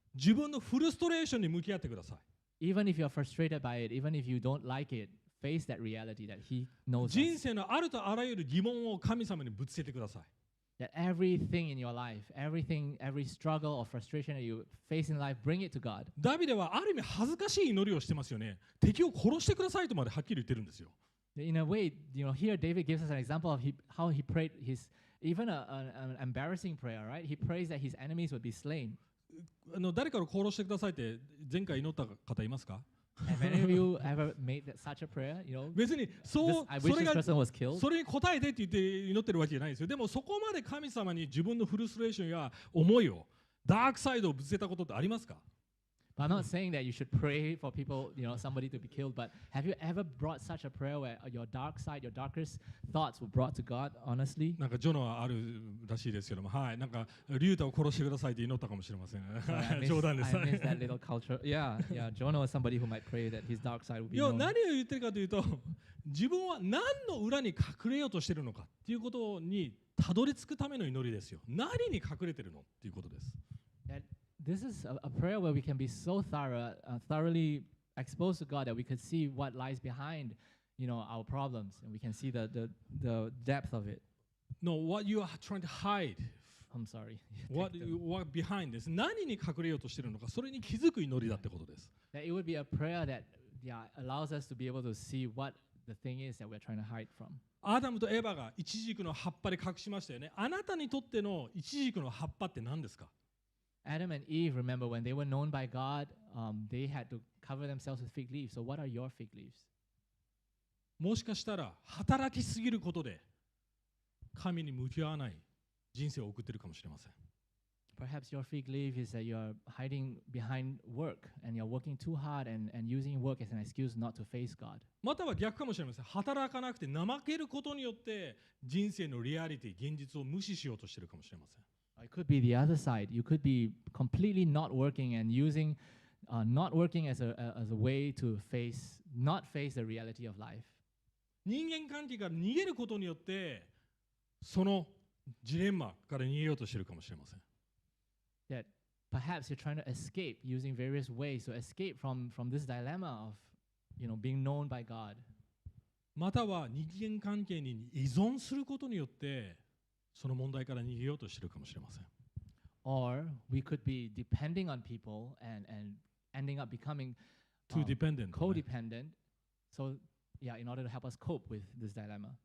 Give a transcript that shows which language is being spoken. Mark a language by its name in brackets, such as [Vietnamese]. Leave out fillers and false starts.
[Japanese] 自分のフルストレーションに向き合ってください。 [English] Even if you're frustrated by it, even if you don't like it, face that reality that He knows [Japanese] 人 [English] us. [Japanese] 生のあるとあらゆる疑問を神様にぶつけてください。 [English] That everything in your life, every struggle or frustration that you face in life, bring it to God. [Japanese] ダビデはある意味恥ずかしい祈りをしてますよね。敵を殺してくださいとまではっきり言ってるんですよ。 [English] In a way, here David gives us an example of how he prayed even an embarrassing prayer, right? He prays that his enemies would be slain. [Japanese] 誰かを殺してくださいって前回祈った方いますか？ [English] Have any of you ever made such a prayer? [Japanese] 別に [English] I wish this person was killed. [Japanese] それに答えてって言って祈ってるわけじゃないですよ。でもそこまで神様に自分のフルストレーションや思いを、ダークサイドをぶつけたことってありますか？ [English] But I'm not saying that you should pray for people, somebody to be killed, but have you ever brought such a prayer where your dark side, your darkest thoughts were brought to God, honestly? [Japanese] なんかジョノはあるらしいですけども、はい、なんかリュウタを殺してくださいって祈ったかもしれません。冗談です。 [English] I miss that little culture. Yeah, Jonah was somebody who might pray that his dark side would be known. [Japanese] 何を言ってるかというと、自分は何の裏に隠れようとしてるのかっていうことにたどり着くための祈りですよ。何に隠れてるのっていうことです。 [English] This is a prayer where we can be so thoroughly exposed to God that we could see what lies behind, our problems, and we can see the depth of it. No, what you are trying to hide. I'm sorry. what behind です。 [Japanese] 何に隠れようとしてるのか、それに気づく祈りだってことです。 [English] That it would be a prayer that allows us to be able to see what the thing is that we're trying to hide from. [Japanese] アダムとエバがイチジクの葉っぱで隠しましたよね。あなたにとってのイチジクの葉っぱって何ですか？ [English] Adam and Eve, remember, when they were known by God, they had to cover themselves with fig leaves. So what are your fig leaves? [Japanese] もしかしたら働きすぎることで神に向き合わない人生を送っているかもしれません。 [English] Perhaps your fig leaf is that you're hiding behind work and you're working too hard and using work as an excuse not to face God. [Japanese] または逆かもしれません。働かなくて怠けることによって人生のリアリティ、現実を無視しようとしているかもしれません。 [English] It could be the other side. You could be completely not working and using not working as a way to not face the reality of life. [Japanese] 人間関係から逃げることによってそのジレンマから逃げようとしているかもしれません。 [English] That perhaps you're trying to escape using various ways to escape from this dilemma of being known by God. [Japanese] または人間関係に依存することによってその問題から逃げようとしているかもしれません。 [English] Or we could be depending on people and ending up becoming too dependent, codependent. So in order to help us cope with this dilemma.